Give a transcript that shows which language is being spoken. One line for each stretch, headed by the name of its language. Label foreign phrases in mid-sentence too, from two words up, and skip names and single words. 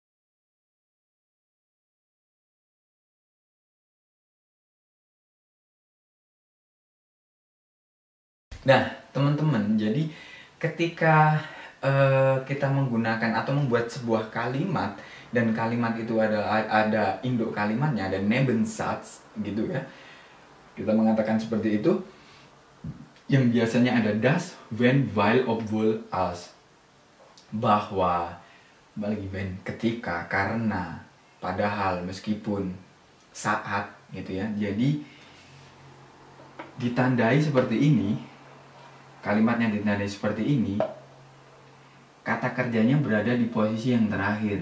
Indonesian: Nah, teman-teman, jadi ketika kita menggunakan atau membuat sebuah kalimat dan kalimat itu ada induk kalimatnya, ada Nebensatz gitu ya. Kita mengatakan seperti itu, yang biasanya ada
German: das, wenn, weil, obwohl, als.
Indonesian: Bahwa, bagi when, ketika, karena, padahal, meskipun, saat gitu ya. Jadi ditandai seperti ini, kalimatnya ditandai seperti ini, kata kerjanya berada di posisi yang terakhir.